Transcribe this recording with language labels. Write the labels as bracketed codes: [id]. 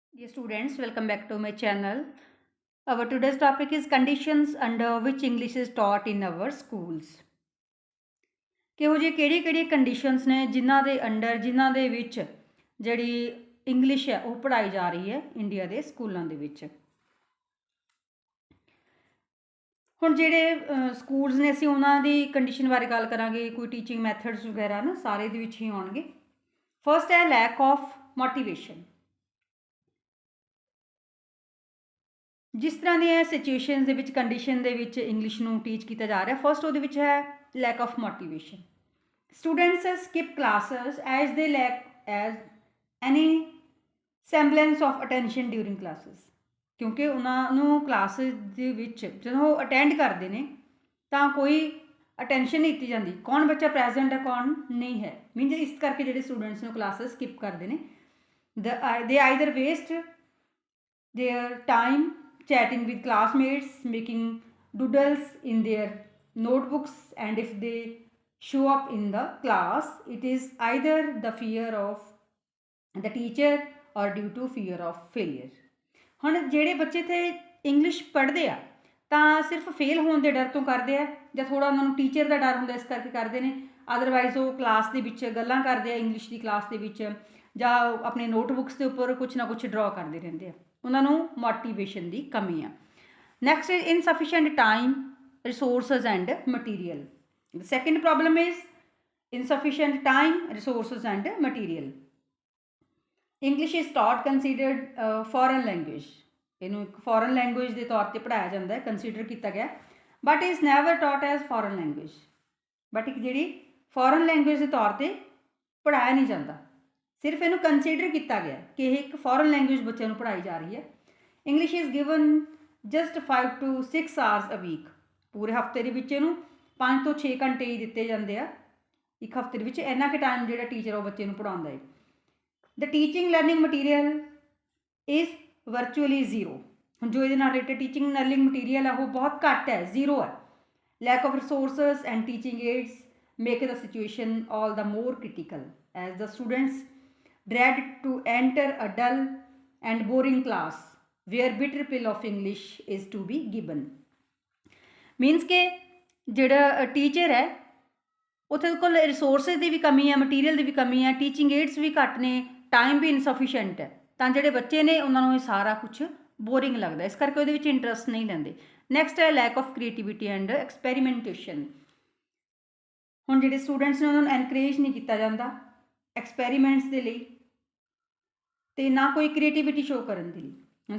[en] Dear students, welcome back to my channel. Our today's topic is conditions under which English is taught in our schools. [pa] ਕਿਹੋ ਜਿਹੀ ਕਿਹੜੀ conditions ਨੇ ਜਿਨ੍ਹਾਂ ਦੇ under ਜਿਨ੍ਹਾਂ ਦੇ ਵਿੱਚ ਜਿਹੜੀ ਇੰਗਲਿਸ਼ ਹੈ ਉਹ ਪੜ੍ਹਾਈ ਜਾ ਰਹੀ ਹੈ ਇੰਡੀਆ ਦੇ ਸਕੂਲਾਂ ਦੇ ਵਿੱਚ। ਹੁਣ ਜਿਹੜੇ ਸਕੂਲਸ ਨੇ ਅਸੀਂ ਉਹਨਾਂ ਦੀ ਕੰਡੀਸ਼ਨ ਬਾਰੇ ਗੱਲ ਕਰਾਂਗੇ, ਕੋਈ ਟੀਚਿੰਗ ਮੈਥਡਸ ਵਗੈਰਾ ਨਾ ਸਾਰੇ ਦੇ ਵਿੱਚ ਹੀ ਆਉਣਗੇ। [en] First ਹੈ lack of motivation. [pa] ਜਿਸ ਤਰ੍ਹਾਂ ਦੀਆਂ ਸਿਚੁਏਸ਼ਨ ਦੇ ਵਿੱਚ ਕੰਡੀਸ਼ਨ ਦੇ ਵਿੱਚ ਇੰਗਲਿਸ਼ ਨੂੰ ਟੀਚ ਕੀਤਾ ਜਾ ਰਿਹਾ, ਫਸਟ ਉਹਦੇ ਵਿੱਚ ਹੈ [en] Lack of motivation. Students skip classes as they lack as any semblance of attention during classes. [pa] ਕਿਉਂਕਿ ਉਹਨਾਂ ਨੂੰ ਕਲਾਸਿਸ ਦੇ ਵਿੱਚ ਜਦੋਂ ਉਹ ਅਟੈਂਡ ਕਰਦੇ ਨੇ ਤਾਂ ਕੋਈ ਅਟੈਂਸ਼ਨ ਨਹੀਂ ਦਿੱਤੀ ਜਾਂਦੀ, ਕੌਣ ਬੱਚਾ ਪ੍ਰੈਜ਼ੈਂਟ ਹੈ ਕੌਣ ਨਹੀਂ ਹੈ। [en] means [pa] ਇਸ ਕਰਕੇ ਜਿਹੜੇ ਸਟੂਡੈਂਟਸ ਨੂੰ ਕਲਾਸਿਸ ਸਕਿਪ ਕਰਦੇ ਨੇ, [en] They either waste their time chatting with classmates, making doodles in their notebooks, and if they show up in the class, it is either the fear of the teacher or due to fear of failure. [pa] ਹੁਣ ਜਿਹੜੇ ਬੱਚੇ ਤੇ English ਪੜ੍ਹਦੇ ਆ ਤਾਂ ਸਿਰਫ fail ਹੋਣ ਦੇ ਡਰ ਤੋਂ ਕਰਦੇ ਆ, ਜਾਂ ਥੋੜਾ ਉਹਨਾਂ ਨੂੰ ਟੀਚਰ ਦਾ ਡਰ ਹੁੰਦਾ ਇਸ ਕਰਕੇ ਕਰਦੇ ਨੇ। ਅਦਰਵਾਈਜ਼ ਉਹ ਕਲਾਸ ਦੇ ਵਿੱਚ ਗੱਲਾਂ ਕਰਦੇ ਆ ਇੰਗਲਿਸ਼ ਦੀ ਕਲਾਸ ਦੇ ਵਿੱਚ, ਜਾਂ ਆਪਣੇ ਨੋਟਬੁੱਕਸ ਦੇ ਉੱਪਰ ਕੁਛ ਨਾ ਕੁਛ ਡਰਾ ਕਰਦੇ ਰਹਿੰਦੇ ਆ, ਉਹਨਾਂ ਨੂੰ ਮੋਟੀਵੇਸ਼ਨ ਦੀ ਕਮੀ ਆ। [en] Next is insufficient time, resources and material. The second problem is insufficient time, resources and material. English is taught considered foreign language. [pa] ਇਹਨੂੰ ਇੱਕ foreign language ਦੇ ਤੌਰ ਤੇ ਪੜ੍ਹਾਇਆ ਜਾਂਦਾ ਹੈ, ਕੰਸੀਡਰ ਕੀਤਾ ਗਿਆ, [en] but is never taught as foreign language. [pa] But ਇੱਕ ਜਿਹੜੀ foreign language ਦੇ ਤੌਰ ਤੇ ਪੜ੍ਹਾਇਆ ਨਹੀਂ ਜਾਂਦਾ, ਸਿਰਫ ਇਹਨੂੰ ਕੰਸੀਡਰ ਕੀਤਾ ਗਿਆ ਕਿ ਇਹ ਇੱਕ ਫੋਰਨ ਲੈਂਗੁਏਜ ਬੱਚਿਆਂ ਨੂੰ ਪੜ੍ਹਾਈ ਜਾ ਰਹੀ ਹੈ। [en] English is given just 5 to 6 hours a week. [pa] ਪੂਰੇ ਹਫਤੇ ਦੇ ਵਿੱਚ ਇਹਨੂੰ 5 ਤੋਂ 6 ਘੰਟੇ ਹੀ ਦਿੱਤੇ ਜਾਂਦੇ ਆ ਇੱਕ ਹਫਤੇ ਦੇ ਵਿੱਚ। ਇੰਨਾ ਕੁ ਟਾਈਮ ਜਿਹੜਾ ਟੀਚਰ ਉਹ ਬੱਚੇ ਨੂੰ ਪੜ੍ਹਾਉਂਦਾ ਹੈ। [en] The teaching learning material is virtually zero. [pa] ਹੁਣ ਜੋ ਇਹਦੇ ਨਾਲ ਰਿਲੇਟਡ ਟੀਚਿੰਗ ਲਰਨਿੰਗ ਮਟੀਰੀਅਲ ਹੈ ਉਹ ਬਹੁਤ ਘੱਟ ਹੈ, ਜ਼ੀਰੋ ਹੈ। [en] Lack of resources and teaching aids make the situation all the more critical as the students dread to enter a dull and boring class where bitter pill of English is to be given. [pa] Means ਕਿ ਜਿਹੜਾ teacher ਹੈ ਉੱਥੇ ਕੋਲ resources ਦੀ ਵੀ ਕਮੀ ਹੈ, material ਦੀ ਵੀ ਕਮੀ ਹੈ, teaching AIDS ਵੀ ਘੱਟ ਨੇ, ਟਾਈਮ ਵੀ ਇਨਸਫੀਸ਼ੀਐਂਟ ਹੈ, ਤਾਂ ਜਿਹੜੇ ਬੱਚੇ ਨੇ ਉਹਨਾਂ ਨੂੰ ਇਹ ਸਾਰਾ ਕੁਛ ਬੋਰਿੰਗ ਲੱਗਦਾ, ਇਸ ਕਰਕੇ ਉਹਦੇ ਵਿੱਚ ਇੰਟਰਸਟ ਨਹੀਂ ਲੈਂਦੇ। ਨੈਕਸਟ ਹੈ [en] Lack of creativity and experimentation. [pa] ਹੁਣ ਜਿਹੜੇ ਸਟੂਡੈਂਟਸ ਨੇ ਉਹਨਾਂ ਨੂੰ ਐਨਕਰੇਜ ਨਹੀਂ ਕੀਤਾ ਜਾਂਦਾ ਐਕਸਪੈਰੀਮੈਂਟਸ ਦੇ ਲਈ, ਤੇ ਨਾ ਕੋਈ ਕ੍ਰੀਏਟੀਵਿਟੀ ਸ਼ੋ ਕਰਨ ਦੇ ਲਈ।